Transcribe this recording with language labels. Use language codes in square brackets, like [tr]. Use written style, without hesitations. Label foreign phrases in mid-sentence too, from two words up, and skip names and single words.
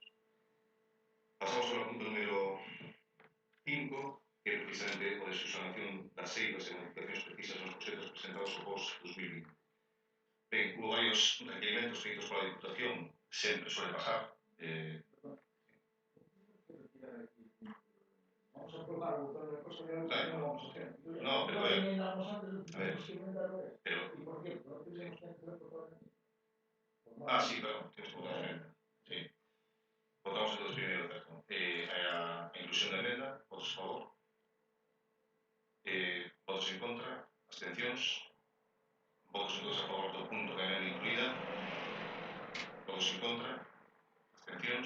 [gl] Pasamos ao punto número 5, que é precisamente o de subsanación das eivas e modificacións precisas nos proxectos presentados ao pós-2020. Ben, [es] hubo varios [gl] requerimentos feitos pola Diputación, sempre [es] suele pasar. [gl] Vamos a aprobar o plano de cosa que Claro. [es] non vamos a hacer. No, pero a ver, Pero... pero... ¿Y por qué? ¿No tenemos que hacer por Ah, sí, perdón, tienes que votar a emenda. Sí. [gl] Votamos entonces primeiro, certo. A inclusión da emenda, votos a favor. Votos en contra, abstencións. Votos entonces a favor do punto da emenda incluída. Votos en contra, abstencións.